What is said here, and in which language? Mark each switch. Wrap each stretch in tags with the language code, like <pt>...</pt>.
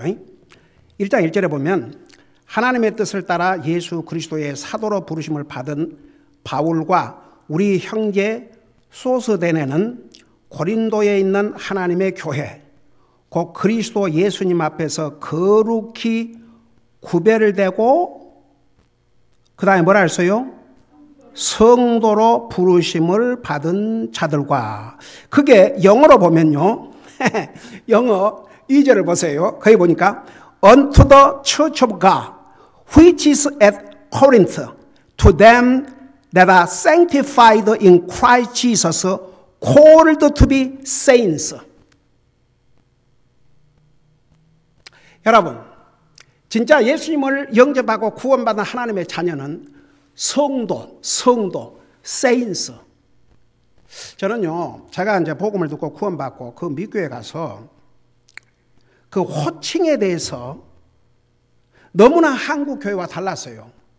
<ko>1장 1절에 보면 하나님의 뜻을 따라 예수 그리스도의 사도로 부르심을 받은 바울과 우리 형제 소스데네는 고린도에 있는 하나님의 교회, 곧 그리스도 예수님 앞에서 거룩히 구별되고 그 다음에 뭐라 했어요? 성도로 부르심을 받은 자들과. 그게 영어로 보면요. 영어 2절을 보세요. 거기 보니까</ko> <en>unto the church of God which is at Corinth to them that are sanctified in Christ Jesus called to be saints.</en> <ko>여러분 진짜 예수님을 영접하고 구원받은 하나님의 자녀는 성도, saints. 저는요, 제가 이제 복음을 듣고 구원받고 그 미교에 가서 그 호칭에 대해서 너무나 한국 교회와 달랐어요.</ko>